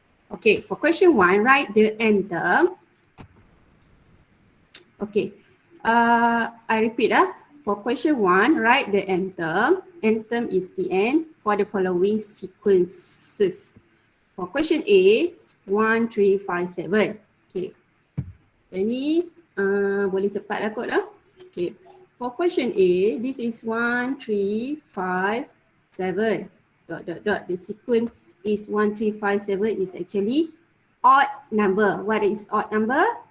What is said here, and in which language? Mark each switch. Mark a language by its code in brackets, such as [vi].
[en] Okay, for question 1, write the n term. Okay, I repeat. For question 1, write the n term. N term is the n for the following sequences. For question A, 1, 3, 5, 7. [ms] Okay, ini boleh cepat lah kot lah. [en] Okay, for question A, this is 1, 3, 5, 7. Dot. The sequence is 1, 3, 5, 7 is actually odd number. What is odd number?